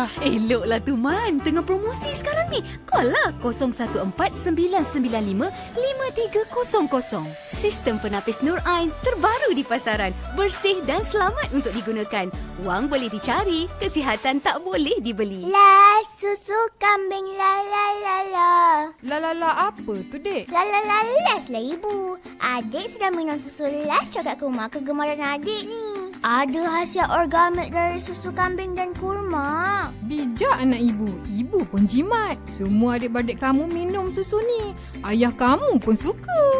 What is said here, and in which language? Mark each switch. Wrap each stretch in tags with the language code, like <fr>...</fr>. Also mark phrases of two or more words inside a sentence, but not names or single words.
<ms>Eloklah tu Man, tengah promosi sekarang ni. Call lah 0149955300. Sistem penapis Nur Ain terbaru di pasaran. Bersih dan selamat untuk digunakan. Wang boleh dicari, kesihatan tak boleh dibeli. La, susu kambing la la la la. La la la apa tu, Dek? La la la las lah ibu. Adik sedang minum susu las coklat kurma kegemaran adik ni. Ada khasiat organik dari susu kambing dan kurma. Bijak anak ibu. Ibu pun jimat. Semua adik-beradik kamu minum susu ni. Ayah kamu pun suka.</ms>